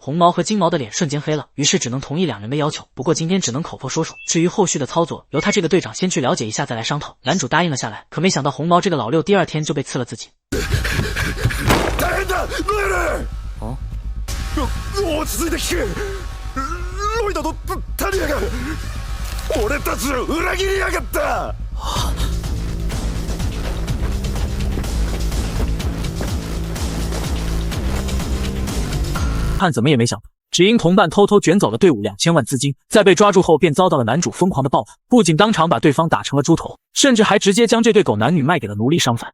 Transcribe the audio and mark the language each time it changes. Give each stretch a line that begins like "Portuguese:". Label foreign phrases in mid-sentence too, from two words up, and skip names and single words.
Chinese: 红毛和金毛的脸瞬间黑了，于是只能同意2人的要求，不过今天只能口头说说，至于后续的操作，由他这个队长先去了解一下再来商讨。男主答应了下来，可没想到红毛这个老六第2天就被刺了自己。
Japanese: 落ち着いて聞け。ロイドとタリアが俺たちを裏切りやがった。
Chinese: 看怎么也没想到，只因同伴偷偷卷走了队伍2000万资金，在被抓住后便遭到了男主疯狂的报复，不仅当场把对方打成了猪头，甚至还直接将这对狗男女卖给了奴隶商贩。